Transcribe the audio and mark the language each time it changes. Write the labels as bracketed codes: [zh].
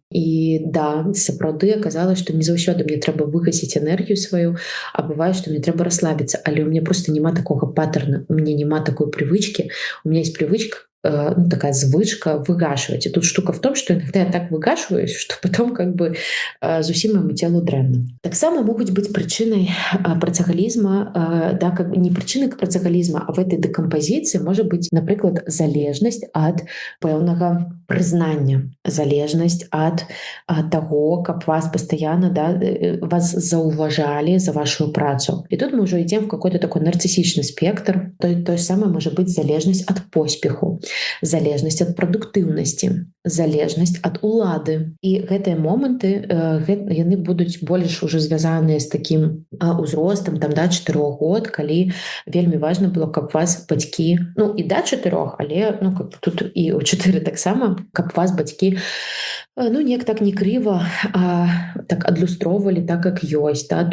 [be] І да, сапраўды аказалось, што не заўсёды мне трэба выгасіць энергію сваю, а бывае, што мне трэба расслабіцца, але [ru] у меня просто няма такога паттерна, у меня няма такой привычки, у меня есть привычка, [be] ну, такая звычка выгашивать. [ru] И тут штука в том, что иногда я так выгашиваюсь, что потом как бы зусім моему телу [be] дрэнна. Таксама могуць быць прычынай працагалізма, да, как бы не прычынай працагалізма, а [ru] в этой декомпозиции [be] можа быць, напрыклад, залежнасць ад пэўнага прызнання, залежнасць ад таго, каб вас [ru] постоянно, [be] да, вас заўважалі за вашу працу. [ru] И тут мы уже идем в какой-то такой нарциссичный спектр. То же самое может быть [be] залежнасць ад поспеху, залежнасць ад прадуктыўнасці, залежнасць ад улады. І гэтыя моманты, яны будуць больш уже звязаныя з такім узростам, там, да, 4 год, калі вельмі важна было, каб вас бацькі, ну, і да 4, але, ну, как тут і ў 4 таксама, каб вас бацькі, ну, неяк так не крыва, а так адлюстроўвалі так, як ёсць, да?